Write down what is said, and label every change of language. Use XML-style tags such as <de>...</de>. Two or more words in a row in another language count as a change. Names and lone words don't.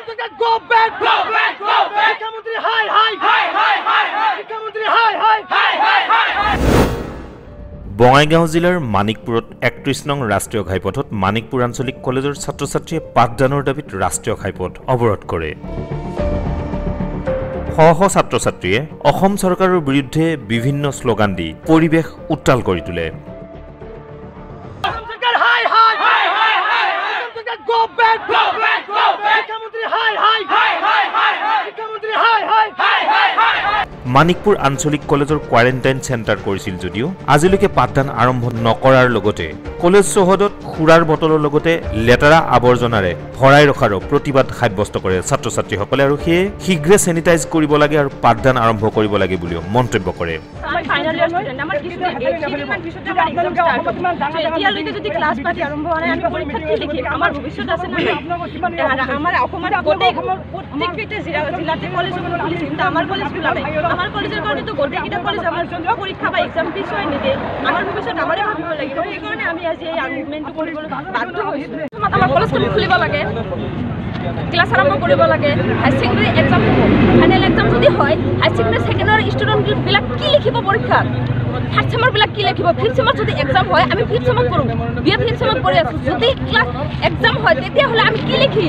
<en>Go back! Go back! Go back!</en> <as>Shikshamantri hi hi hi hi hi hi. Shikshamantri hi hi hi hi hi. বঙাইগাঁও জিলাৰ মানিকপুৰত ৩১ নং ৰাষ্ট্ৰীয় ঘাইপথত মানিকপুৰ আঞ্চলিক কলেজৰ ছাত্ৰ-ছাত্ৰীয়ে পাঠদানৰ দাবীত ৰাষ্ট্ৰীয় ঘাইপথ অৱৰোধ কৰে। শ ছাত্ৰ-ছাত্ৰীয়ে অসম চৰকাৰৰ বিৰুদ্ধে বিভিন্ন শ্লোগান দি পৰিৱেশ উত্তাল কৰি তোলে। Go back! Go back! Go back! Shikshamantri hi hi hi hi hi hi. Shikshamantri hi hi hi hi hi hi. মানিকপুৰ আঞ্চলিক কলেজৰ</as> <en>quarantine centre</en> <as>কৰিছিল যদিও আজিলৈকে পাঠদান আৰম্ভ নকৰাৰ লগতে কলেজ চৌহদত খুৰাৰ বটলৰ লগতে লেতেৰা আৱৰ্জনাৰে ভৰাই ৰখাৰো প্ৰতিবাদ সাব্যস্ত কৰে ছাত্ৰ-ছাত্ৰীসকলে আৰু সেয়ে শীঘ্ৰে চেনিটাইজ কৰিব লাগে আৰু পাঠদান আৰম্ভ কৰিব লাগে বুলিও মন্তব্য কৰে। আমার কলেজের কারণে তো গোটেকিটা কলেজ আমার পরীক্ষা বা এক্সাম পিছ হয় নিদে আমার ভবিষ্যৎ আমারে ভাবিব লাগিব এই কারণে আমি আজি এই আর্গুমেন্টটো কৰিবলৈ বাধ্য হৈছো। আমাৰ কলেজটো খুলিব লাগে, ক্লাছ আৰম্ভ কৰিব লাগে,</as> <en>high secondary exam</en> <as>হ'ব,</as> <en>final exam</en> <as>যদি হয়</as> <en>high secondary second student</en> <as>বিলাক কি লিখিব পৰীক্ষাত,</as> <en>third sem</en> <as>বিলাক কি লিখিব,</as> <en>fifth sem</en> <as>যদি এক্সাম হয় আমি</as> <en>fifth sem</en> <as>পঢ়ো,</as> <en>BA fifth sem</en> <as>পঢ়ি আছো, যদি</as> <en>class exam</en> <as>হয় তেতিয়া হলে আমি কি লিখিম।</as>